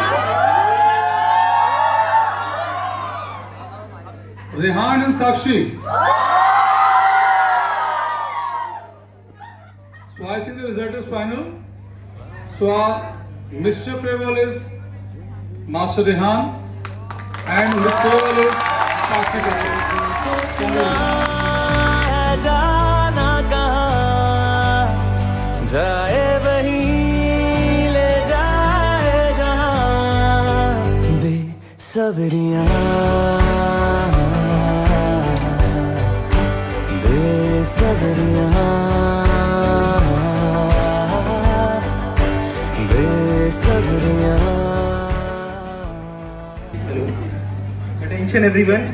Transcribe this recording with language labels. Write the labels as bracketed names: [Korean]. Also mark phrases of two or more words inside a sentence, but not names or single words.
[English] Rehan and Sakshi. So I think the result is final. So our Mr. Farewell is Master Rehan and Mr. Farewell is Sakshi. [Hindi] जाना कहाँ जाए वही ले जाए जहाँ बेसब्रियाँ [English] Hello. Attention everyone.